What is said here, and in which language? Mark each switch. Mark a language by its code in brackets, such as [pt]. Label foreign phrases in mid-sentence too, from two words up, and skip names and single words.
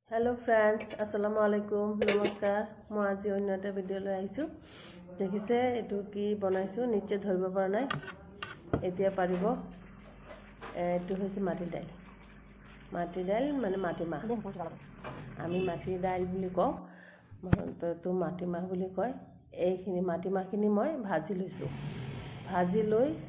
[hi] हेलो फ्रेंड्स अस्सलामु अलैकुम नमस्कार मैं आज अन्य [as] এটা ভিডিও লৈ আহিছো দেখিছে এটো কি বনাইছো নিচে ধৰিব পৰা নাই এতিয়া পাৰিব এটো হৈছে মাটি দাইল মানে মাটি মাহ আমি মাটি দাইল বুলি কও তো মাটি মাহ বুলি কয় এইখিনি মাটি মাহখিনি মই ভাজি লৈ